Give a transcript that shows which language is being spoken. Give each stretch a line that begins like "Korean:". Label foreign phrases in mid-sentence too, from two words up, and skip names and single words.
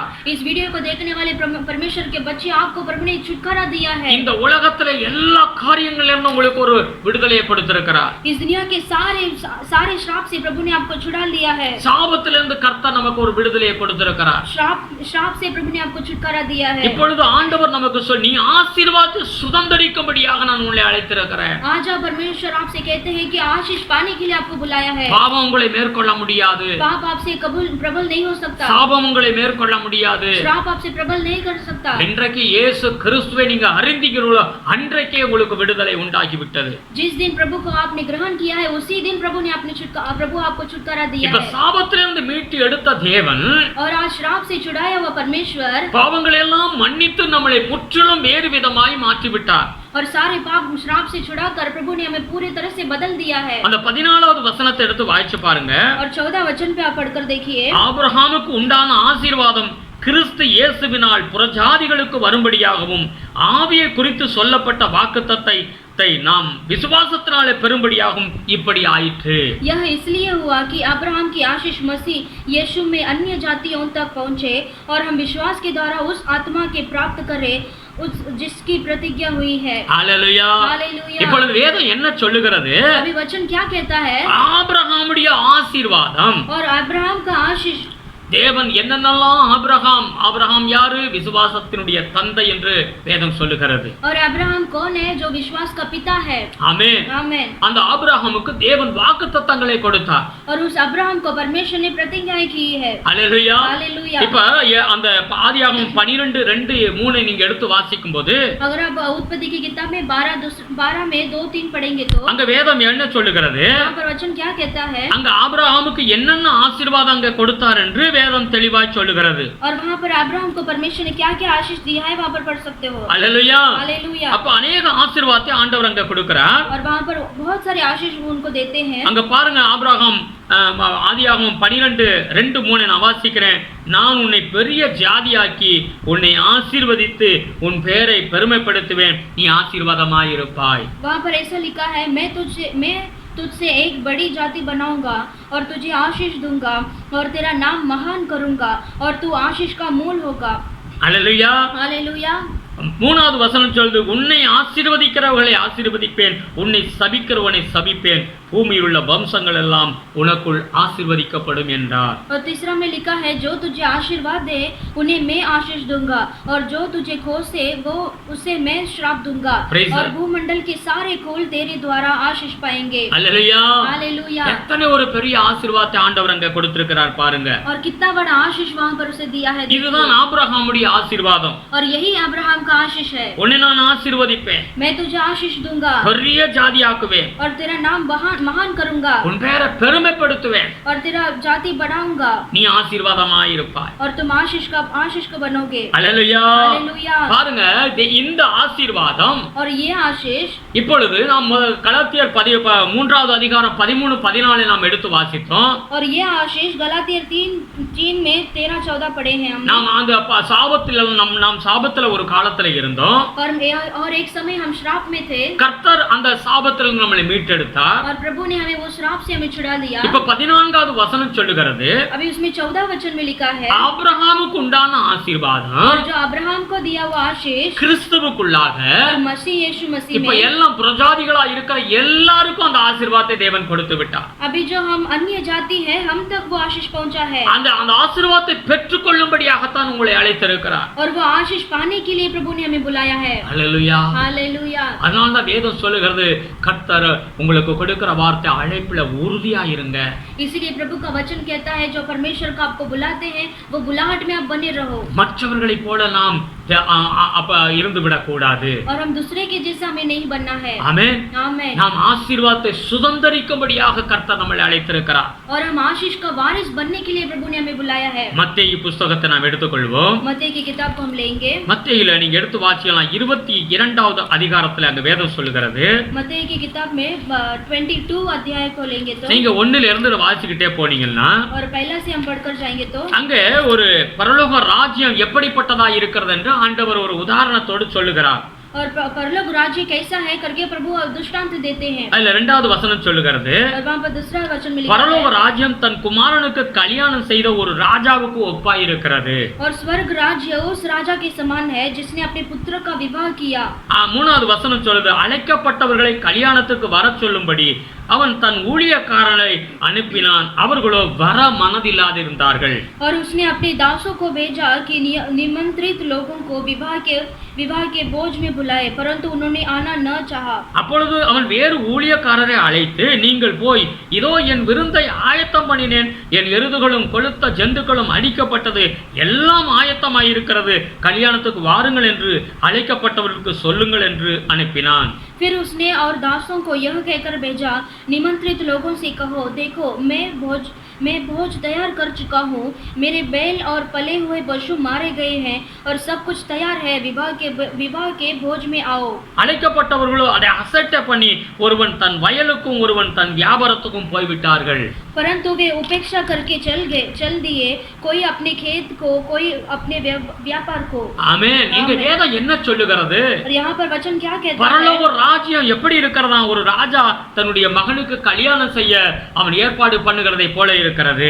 Hindi: इस वीडियो को देखने वाले परमेश्वर के बच्चे आपको प्रभु ने छुटकारा दिया है.
Tamil: இந்த உலகத்திலே எல்லா காரியங்களிலிருந்தும் உங்களுக்கு ஒரு விடுதலையை கொடுத்திருக்கிறார்.
Hindi: इस दुनिया के सारे श्राप से प्रभु ने आपको छुड़ा लिया है.
Tamil: சாபத்திலிருந்து கர்த்தர் நமக்கு ஒரு விடுதலையை கொடுத்திருக்கிறார்.
Hindi: श्राप से प्रभु ने आपको छुटकारा दिया है.
Tamil: இப்பொழுது ஆண்டவர் நமக்கு நீ ஆசீர்வாதத்தை சுதந்தரிக்கும்படியாக நான் உங்களை அழைத்திருக்கிறேன்.
Hindi: आज आप परमेश्वर आपसे कहते हैं कि आशीष पाने के लिए आपको बुलाया है.
Tamil: பாவம் உங்களை மேற்கொள்ள முடியாது.
Hindi: पाप आपसे प्रबल नहीं हो सकता.
Tamil: சாபம் உங்களை மேற்கொள்ள முடியாது.
Hindi: श्राप आपसे प्रबल नहीं कर सकता.
Tamil: இன்றைக்கு இயேசு கிறிஸ்துவை நீங்க அறிந்தீர்களோ அன்றைக்கே உங்களுக்கு விடுதலை உண்டாகி விட்டது.
Hindi: जिस दिन प्रभु को आपने ग्रहण किया है उसी दिन प्रभु आपको छुटकारा दिया
Tamil: இப்ப
Hindi: है.
Tamil: சாபத்திலிருந்து மீட்டு எடுத்த தேவன்
Hindi: और आज श्राप से छुड़ाया हुआ परमेश्वर
Tamil: பாவங்களை எல்லாம் மன்னித்து நம்மளை முற்றிலும் வேறு விதமாய் மாற்றி விட்டார்.
Hindi: और सारे पाप श्राप से छुड़ाकर प्रभु ने हमें पूरी तरह से बदल दिया है.
Tamil: அந்த 14வது வசனத்தை எடுத்து வாசிச்சு பாருங்க.
Hindi: और 14 वचन पे आप पढ़कर देखिए.
Tamil: ஆபிரகாமுக்கு உண்டான ஆசீர்வாதம் கிறிஸ்து இயேசுவினால் புறஜாதிகளுக்கு வரும்படியாகவும் ஆவியை குறித்து சொல்லப்பட்ட வாக்குத்தத்தத்தை நாம் விசுவாசத்தினாலே பெறும்படியாகவும் இப்படி ஆயிற்று.
Hindi: यह इसलिए हुआ कि अब्राहम की आशीष मसीह यीशु में अन्य जातियों तक पहुंचे और हम विश्वास के द्वारा उस आत्मा के प्राप्त करें जिसकी प्रतिज्ञा हुई है.
Tamil: ஹல்லேலூயா.
Hindi: हालेलुया.
Tamil: இப்பொழுது வேதம் என்ன சொல்லுகிறது?
Hindi: अभी वचन क्या कहता है?
Tamil: ஆபிரகாமுடைய ஆசீர்வாதம்
Hindi: और अब्राहम का आशीष
Tamil: தேவன் என்னென்னலாம் ஆபிரகாம் யாரு? விசுவாசத்தினுடைய தந்தை என்று வேதம் சொல்லுகிறது.
Hindi: और अब्राहम कौन है? जो विश्वास का पिता है.
Tamil: ஆமென்.
Hindi: आमेन.
Tamil: அந்த ஆபிரகாமுக்கு தேவன் வாக்குத்தத்தங்களை கொடுத்தார்.
Hindi: और उस अब्राहम को परमेश्वर ने प्रतिज्ञाएं की है.
Tamil: ஹல்லேலூயா.
Hindi: हालेलुया.
Tamil: இப்ப அந்த ஆதியாகமம் 12:2-3 நீங்க எடுத்து வாசிக்கும்போது
Hindi: अगर आप उत्पत्ति की किताब में 12 में 2-3 पढ़ेंगे तो
Tamil: அங்க வேதம் என்ன சொல்லுகிறது?
Hindi: वहाँ पर वचन क्या कहता है?
Tamil: அங்க ஆபிரகாமுக்கு என்னென்ன ஆசீர்வாதம் அங்க கொடுத்தார் என்று வேதம் தெளிவாய் சொல்லுகிறது.
Hindi: और वहाँ पर अब्राहम को परमेश्वर ने क्या क्या आशीष दिया है वहाँ पर पढ़ सकते हो.
Tamil: ஹல்லேலூயா.
Hindi: हालेलुया.
Tamil: அப்ப अनेक ஆசீர்வாதத்தை ஆண்டவர் அங்க கொடுக்கிறார்.
Hindi: और वहाँ पर बहुत सारे आशीष उनको देते हैं.
Tamil: அங்க பாருங்க, ஆபிரகாம் ஆதியாகமம் 12:2-3 நான் வாசிக்கிறேன். நான் உன்னை பெரிய ஜாதியாக்கி உன்னை ஆசீர்வதித்து உன் பெயரை பெருமைப்படுத்துவேன், நீ ஆசீர்வாதமாயிருப்பாய்.
Hindi: वहाँ पर ऐसा लिखा है, मैं तुझसे एक बड़ी जाति बनाऊंगा और तुझे आशीष दूंगा और तेरा नाम महान करूंगा और तू आशीष का मूल होगा.
Tamil: அல்லேலூயா.
Hindi: हालेलुया.
Tamil: 3வது வசனம் சொல்லுது, உன்னை ஆசீர்வதிக்கிறவர்களை ஆசீர்வதிப்பேன், உன்னை சபிக்கிறவனை சபிப்பேன், பூமியில் உள்ள வம்சங்கள் எல்லாம் உனக்குள் ஆசீர்வதிக்கப்படும் என்றார்.
Hindi: और तीसरा में लिखा है, जो तुझे आशीर्वाद दे उन्हें मैं आशीष दूंगा और जो तुझे खोसे वो उसे मैं श्राप दूंगा और भूमंडल के सारे कुल तेरे द्वारा आशीष पाएंगे.
Tamil: அல்லேலூயா.
Hindi: हालेलुया.
Tamil: எத்தனை ஒரு பெரிய ஆசீர்வாதத்தை ஆண்டவர் அங்க கொடுத்திருக்கிறார் பாருங்க.
Hindi: और कितना बड़ा आशीष वहाँ पर उसे दिया है.
Tamil: இதுதான் ஆபிரகாமுடைய ஆசீர்வாதம்.
Hindi: और यही अब्राहम का आशीष है।
Tamil: உன்னை நான் ஆசீர்வதிப்பேன்,
Hindi: मैं तुझे आशीष दूंगा
Tamil: பெரிய ஜாதியாக்குவேன்,
Hindi: और तेरा नाम महान करूंगा
Tamil: உன் பேரை பெருமைப்படுத்துவேன்,
Hindi: और तेरा जाति बढ़ाऊंगा
Tamil: நீ ஆசீர்வாதமாயிருப்பாய்.
Hindi: और तुम आशीष का बनोगे।
Tamil: அல்லேலூயா.
Hindi: हालेलुया।
Tamil: பாருங்க, இந்த ஆசீர்வாதம்
Hindi: और ये आशीष
Tamil: இப்பொழுது நாம் கலாத்தியர் 3வது அதிகாரம் 13-14 நாம் எடுத்து வாசித்தோம்.
Hindi: और ये आशीष गलातियर 3 में 13-14 पढ़े हैं हमने।
Tamil: நாம் அந்த சாபத்துல நாம் சாபத்துல ஒரு காலத்துல இருந்தோம்.
Hindi: और एक समय हम श्राप में थे
Tamil: கர்த்தர் அந்த சாபத்துல நம்மளை மீட்டெடுத்தார்.
Hindi: और प्रभु ने हमें वो श्राप से हमें छुड़ा दिया।
Tamil: இப்ப 14வது வசனம் சொல்லுகிறது,
Hindi: अभी उसमें 14 वचन में लिखा है,
Tamil: ஆபிரகாமுக்கு உண்டான ஆசீர்வாதம்
Hindi: और जो अब्राहम को दिया वो आशीष
Tamil: கிறிஸ்துவுக்குள்ளாக
Hindi: और मसीह यीशु मसीह
Tamil: இப்ப
Hindi: में
Tamil: எல்லாம் பிரஜாதிகளா இருக்கிற எல்லாருக்கும் அந்த ஆசீர்வாதத்தை தேவன் கொடுத்து விட்டார்.
Hindi: अभी जो हम अन्य जाति है हम तक वो आशीष पहुंचा है।
Tamil: அந்த ஆசீர்வாதத்தை பெற்றுக்கொள்ளும்படியாகத்தான் உங்களை அழைத்திருக்கிறார்.
Hindi: और वो आशीष पाने के लिए प्रभु ने हमें बुलाया है।
Tamil: அல்லேலூயா.
Hindi: हालेलुया।
Tamil: அதனால தான் வேதம் சொல்லுகிறது, கர்த்தர் உங்களுக்கு கொடுக்கிற வார்த்தை அழைப்புல உறுதியா இருங்க.
Hindi: इसीलिए प्रभु का वचन कहता है, जो परमेश्वर का आपको बुलाते हैं वो बुलाहट में आप बने रहो।
Tamil: மற்றவர்களைப் போல நாம் அப்ப இருந்து விடக்கூடாது.
Hindi: और हम दूसरे के जैसा हमें नहीं बनना है।
Tamil: ஆமென்.
Hindi: आमेन।
Tamil: நாம் ஆசீர்வாதத்தை சுதந்தரிக்கும்படியாக கர்த்தர் நம்மை அழைத்திருக்கிறார்.
Hindi: और हम आशीष का वारिस बनने के लिए प्रभु ने हमें बुलाया है।
Tamil: மத்தேயு புத்தகத்தை நாம் எடுத்துக்கொள்வோம்.
Hindi: मत्ती की किताब को हम लेंगे।
Tamil: மத்தேயுல நீங்க எடுத்து வாசிக்கலாம், 22வது அதிகாரத்துல அங்க வேதம் சொல்லுகிறது.
Hindi: मत्ती की किताब में 22 अध्याय को लेंगे तो
Tamil: நீங்க 1ல இருந்து வாசிக்கிட்டே போனீங்கன்னா
Hindi: और पहला से हम पढ़कर जाएंगे तो
Tamil: அங்க ஒரு பரலோக ராஜ்யம் எப்படிப்பட்டதா இருக்கிறது என்று ஆண்டவர் ஒரு உதாரணத்தோடு சொல்லுகிறார்.
Hindi: और परलोक राज्य कैसा है करके प्रभु दृष्टांत देते हैं।
Tamil: அதுல 2வது வசனம் சொல்லுகிறது,
Hindi: और वहां पर दूसरा वचन में लिखा
Tamil: பரலோக
Hindi: है,
Tamil: ராஜ்யம் தன் குமாரனுக்கு கல்யாணம் செய்த ஒரு ராஜாவுக்கு ஒப்பாய் இருக்கிறது.
Hindi: और स्वर्ग राज्य उस राजा के समान है जिसने अपने पुत्र का विवाह किया।
Tamil: 3வது வசனம் சொல்லுது, அழைக்கப்பட்டவர்களை கல்யாணத்துக்கு வர சொல்லும்படி அவன் தன் ஊழியக்காரனை அனுப்பினான், அவர்களோ வர மனதில்லாதிருந்தார்கள்.
Hindi: और उसने अपने दासों को भेजा कि निमंत्रित लोगों को विवाह के बोझ में बुलाए, परंतु उन्होंने आना न चाहा।
Tamil: அப்பொழுது அவன் வேறு ஊழியக்காரரை அழைத்து, நீங்கள் போய் இதோ என் விருந்தை ஆயத்தம் பண்ணினேன், என் எருதுகளும் கொழுத்த ஜந்துக்களும் அடிக்கப்பட்டது, எல்லாம் ஆயத்தமாயிருக்கிறது, கல்யாணத்துக்கு வாருங்கள் என்று அழைக்கப்பட்டவர்களுக்கு சொல்லுங்கள் என்று அனுப்பினான்.
Hindi: फिर उसने और दासों को यह कहकर भेजा, निमंत्रित लोगों से कहो, देखो मैं भोज तैयार कर चुका हूँ, मेरे बैल और पले हुए पशु मारे गए हैं और सब कुछ तैयार है, विवाह के भोज में आओ।
Tamil: அழைக்கப்பட்டவர்களோ அதை அசட்டை பண்ணி ஒருவன் தன் வயலுக்கும் ஒருவன் தன் வியாபாரத்துக்கும் போய்விட்டார்கள்.
Hindi: परंतु वे उपेक्षा करके चल दिए, कोई अपने खेत को, कोई अपने व्यापार को।
Tamil: ஆமென். இங்க வேதம் என்ன சொல்லுகிறது?
Hindi: और यहाँ पर वचन क्या कहता है?
Tamil: பரலோக ராஜ்யம் எப்படி இருக்கிறதா? ஒரு ராஜா தன்னுடைய மகனுக்கு கல்யாணம் செய்ய அவன் ஏற்பாடு பண்ணுகிறதை போல இருக்கிறது.